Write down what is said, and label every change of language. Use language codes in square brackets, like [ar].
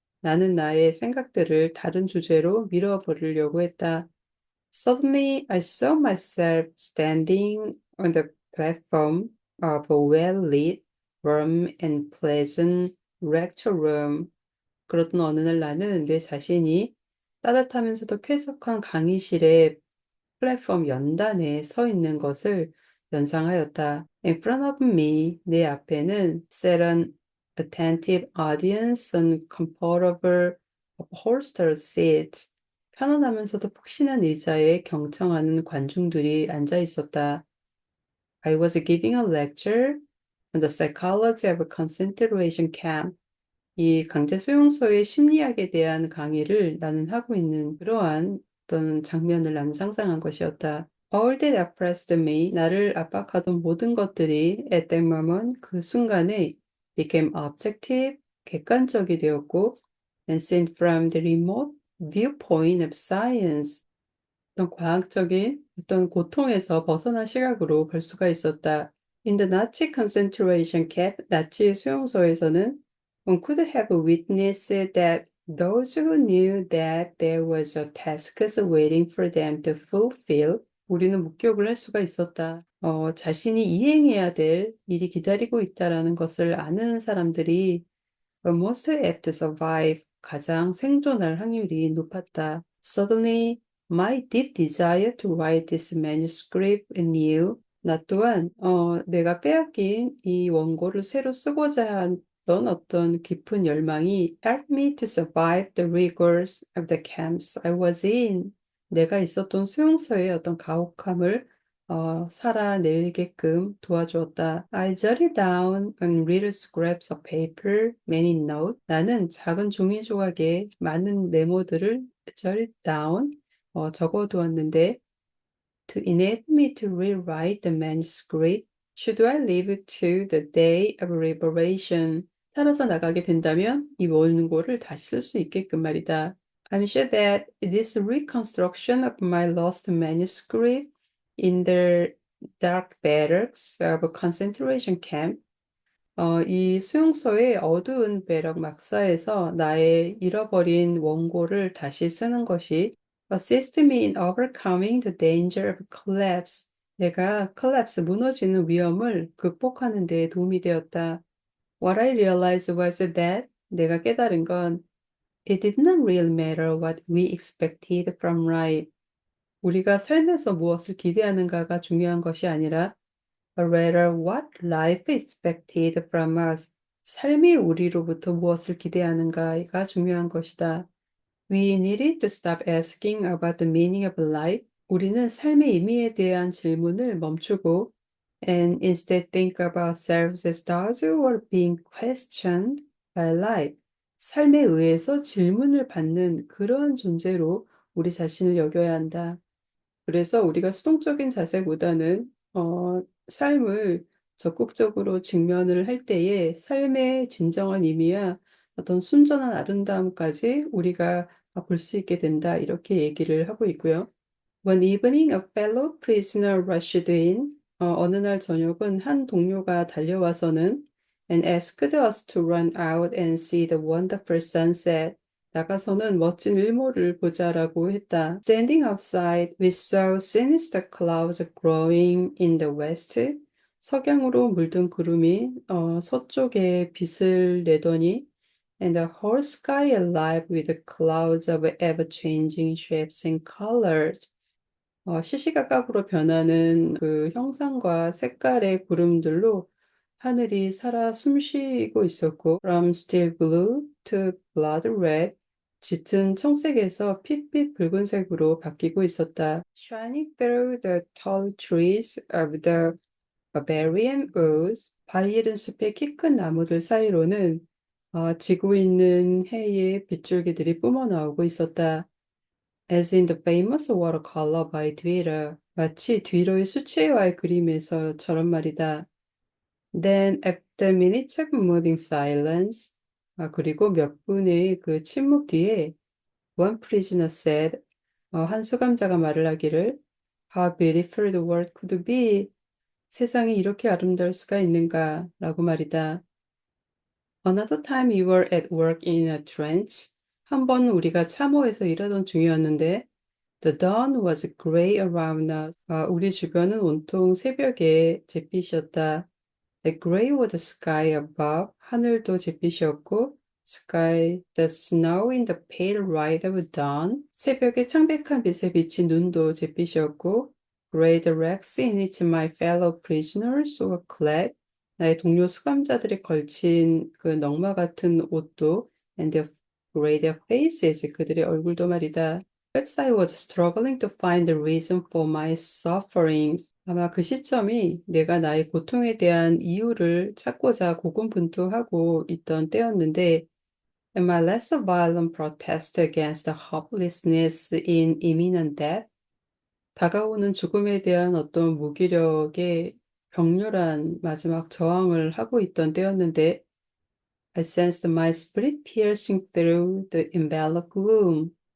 [ko] 나는 나의 생각들을 다른 주제로 밀어버리려고 했다. [en] Suddenly, I saw myself standing on the platform of a well-lit, warm and pleasant lecture room. [ko] 그러던 어느 날 나는 내 자신이 따뜻하면서도 쾌적한 강의실의 플랫폼 연단에 서 있는 것을 연상하였다. [en] In front of me, [ko] 내 앞에는 [en] sat an attentive audience on comfortable upholstered seats. [ko] 편안하면서도 푹신한 의자에 경청하는 관중들이 앉아 있었다. [en] I was giving a lecture on the psychology of concentration camp. [ko] 이 강제 수용소의 심리학에 대한 강의를 나는 하고 있는 그러한 어떤 장면을 나는 상상한 것이었다. [en] All that oppressed me, [ko] 나를 압박하던 모든 것들이 [en] at that moment, [ko] 그 순간에 [en] became objective, [ko] 객관적이 되었고 [en] and seen from the remote viewpoint of science, [ko] 어떤 과학적인 어떤 고통에서 벗어난 시각으로 볼 수가 있었다. [en] In the Nazi concentration camp, [ko] 나치 수용소에서는 [en] one could have witnessed that those who knew that there was a task waiting for them to fulfill, [ko] 우리는 목격을 할 수가 있었다. 자신이 이행해야 될 일이 기다리고 있다라는 것을 아는 사람들이 [en] most apt to survive, [ko] 가장 생존할 확률이 높았다. [en] Suddenly, my deep desire to write this manuscript anew, [ko] 나 또한 내가 빼앗긴 이 원고를 새로 쓰고자 했던 어떤 깊은 열망이 [en] helped me to survive the rigors of the camps I was in. [ko] 내가 있었던 수용소의 어떤 가혹함을 살아내게끔 도와주었다. [en] I jotted down on little scraps of paper, many notes. [ko] 나는 작은 종이 조각에 많은 메모들을 [en] jotted down, [ko] 적어두었는데 [en] to enable me to rewrite the manuscript, should I leave it to the day of liberation. [ko] 살아서 나가게 된다면 이 원고를 다시 쓸 수 있게끔 말이다. [en] I'm sure that this reconstruction of my lost manuscript in the dark barracks of a concentration camp, [ko] 이 수용소의 어두운 배럭 막사에서 나의 잃어버린 원고를 다시 쓰는 것이 [en] assist me in overcoming the danger of collapse. [ko] 내가 collapse, 무너지는 위험을 극복하는 데 도움이 되었다. [en] What I realized was that [ko] 내가 깨달은 건 [en] it did not really matter what we expected from life. [ko] 우리가 삶에서 무엇을 기대하는가가 중요한 것이 아니라 [en] but rather what life expected from us. [ko] 삶이 우리로부터 무엇을 기대하는가가 중요한 것이다. [en] We needed to stop asking about the meaning of life. [ko] 우리는 삶의 의미에 대한 질문을 멈추고 [en] and instead think about ourselves as those who are being questioned by life. [ko] 삶에 의해서 질문을 받는 그러한 존재로 우리 자신을 여겨야 한다. 그래서 우리가 수동적인 자세보다는 삶을 적극적으로 직면을 할 때에 삶의 진정한 의미야 어떤 순전한 아름다움까지 우리가 볼 수 있게 된다. 이렇게 얘기를 하고 있고요. [en] One evening, a fellow prisoner rushed in. [ko] 어느 날 저녁은 한 동료가 달려와서는 [en] and asked us to run out and see the wonderful sunset. [ko] 나가서는 멋진 일몰을 보자라고 했다. [en] Standing outside, we saw sinister clouds growing in the west. [ko] 석양으로 물든 구름이 서쪽에 빛을 내더니 [en] and the whole sky alive with clouds of ever-changing shapes and colors. [ko] 시시각각으로 변하는 그 형상과 색깔의 구름들로 하늘이 살아 숨쉬고 있었고, [en] from still blue to blood red, [ko] 짙은 청색에서 핏빛 붉은색으로 바뀌고 있었다. [en] Shining through the tall trees of the barbarian woods, [ko] 바이에른 숲의 키 큰 나무들 사이로는 지고 있는 해의 빗줄기들이 뿜어나오고 있었다. [en] As in the famous watercolor by Dürer. [ko] 마치 뒤로의 수채화의 그림에서처럼 말이다. [en] Then after minutes of moving silence, [ko] 그리고 몇 분의 그 침묵 뒤에 [en] one prisoner said, [ko] 한 수감자가 말을 하기를 [en] How beautiful the world could be. [ko] 세상이 이렇게 아름다울 수가 있는가 라고 말이다. [en] Another time we were at work in a trench. [ko] 한 번 우리가 참호에서 일하던 중이었는데 [en] The dawn was gray around us. [ko] 우리 주변은 온통 새벽에 잿빛이었다. [en] The gray was the sky above. [ko] 하늘도 잿빛이었고, [en] sky, the snow in the pale light of dawn. [ko] 새벽의 창백한 빛에 비친 눈도 잿빛이었고, [en] gray the rags in which my fellow prisoners were clad. [ko] 나의 동료 수감자들이 걸친 그 넝마 같은 옷도, [en] and the gray their faces, [ko] 그들의 얼굴도 말이다. [en] Perhaps I was struggling to find the reason for my sufferings. [ko] 아마 그 시점이 내가 나의 고통에 대한 이유를 찾고자 고군분투하고 있던 때였는데, [en] and my less violent protest against the hopelessness in imminent death, [ko] 다가오는 죽음에 대한 어떤 무기력의 격렬한 마지막 저항을 하고 있던 때였는데, [en] I sensed my spirit piercing through the enveloped gloom.